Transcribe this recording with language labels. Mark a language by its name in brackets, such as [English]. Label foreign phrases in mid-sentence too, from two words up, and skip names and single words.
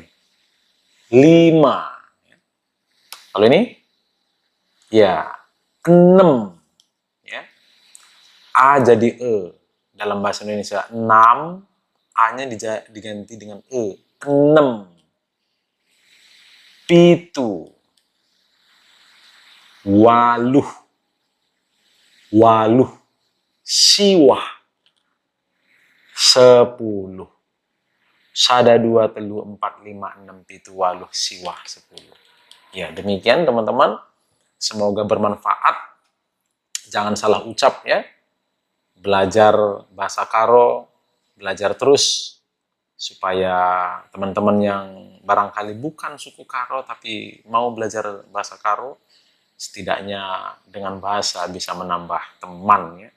[Indonesian] 5. Kalau ini? Ya, 6. Ya. A jadi E. Dalam bahasa Indonesia, 6, A-nya diganti dengan E. [Batak Karo] 6. Pitu. Waluh. Waluh. Siwah. 10. Sada, 2, telu, 4, 5, 6, pitu, waluh, siwah, 10. [Indonesian] Ya, demikian teman-teman. Semoga bermanfaat. Jangan salah ucap ya. Belajar bahasa Karo, belajar terus supaya teman-teman yang barangkali bukan suku Karo tapi mau belajar bahasa Karo, setidaknya dengan bahasa bisa menambah teman ya.